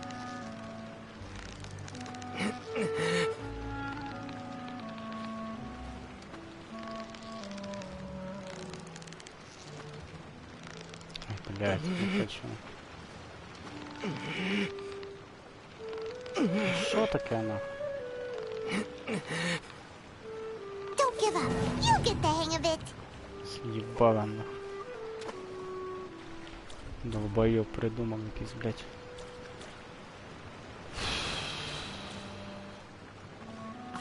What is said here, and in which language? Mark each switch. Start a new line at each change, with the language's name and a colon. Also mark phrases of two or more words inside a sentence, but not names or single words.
Russian: Блять, не хочу.
Ukrainian: Що таке нахуй?
English: Don't give up. You'll get the hang of it.
Russian: Съебала нахуй. Долбоёб придумал якийсь, блять.